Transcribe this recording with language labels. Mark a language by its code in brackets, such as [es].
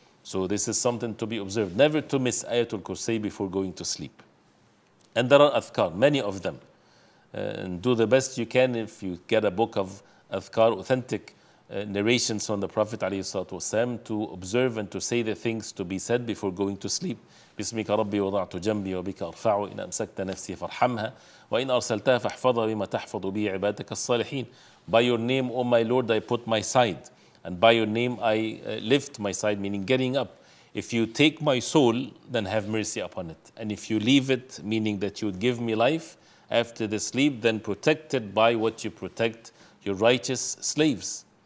[en] So this is something to be observed. Never to miss Ayatul Kursi before going to sleep. And there are adhkar, many of them. And do the best you can if you get a book of adhkar, authentic narrations from the Prophet ﷺ, to observe and to say the things to be said before going to sleep. [ar] بسمك ربي وضعت جنبي وبك أرفع إن أمسكت نفسي فارحمها وإن أرسلتها فاحفظها بما تحفظ به عبادك الصالحين. [en] By your name, O my Lord, I put my side, and by your name I lift my side, meaning getting up. If you take my soul, then have mercy upon it. And if you leave it, meaning that you would give me life after the sleep, then protect it by what you protect your righteous slaves.